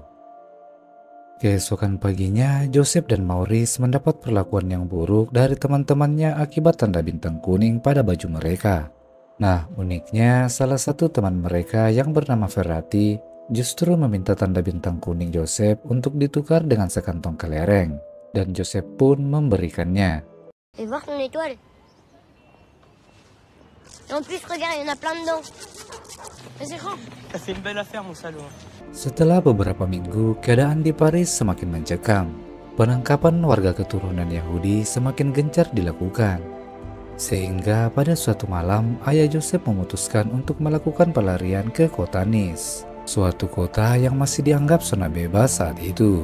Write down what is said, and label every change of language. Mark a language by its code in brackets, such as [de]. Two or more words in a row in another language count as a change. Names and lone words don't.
[id] Keesokan paginya, Joseph dan Maurice mendapat perlakuan yang buruk dari teman-temannya akibat tanda bintang kuning pada baju mereka. Nah, uniknya salah satu teman mereka yang bernama Ferrati justru meminta tanda bintang kuning Joseph untuk ditukar dengan sekantong kelereng, dan Joseph pun memberikannya. [fr] Et voir ton étoile. En plus, regarde, il y en a plein dedans. C'est grand. T'as fait une belle affaire, mon salaud. [id] Setelah beberapa minggu, keadaan di Paris semakin mencekam. Penangkapan warga keturunan Yahudi semakin gencar dilakukan. Sehingga pada suatu malam, ayah Joseph memutuskan untuk melakukan pelarian ke kota Nice, suatu kota yang masih dianggap zona bebas saat itu.